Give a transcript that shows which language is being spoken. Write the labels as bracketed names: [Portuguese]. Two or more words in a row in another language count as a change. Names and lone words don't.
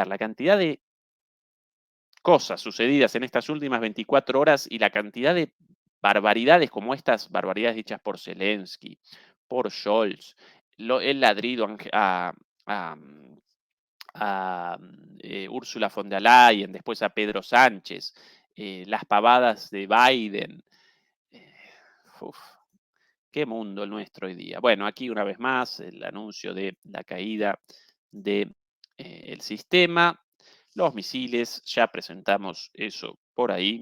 [Spanish] La cantidad de cosas sucedidas en estas últimas 24 horas y la cantidad de barbaridades como estas barbaridades dichas por Zelensky, por Scholz, el ladrido a, Úrsula von der Leyen, después a Pedro Sánchez, las pavadas de Biden. Uf, qué mundo el nuestro hoy día. Bueno, aquí una vez más el anuncio de la caída del sistema. Los misiles, ya presentamos eso por ahí.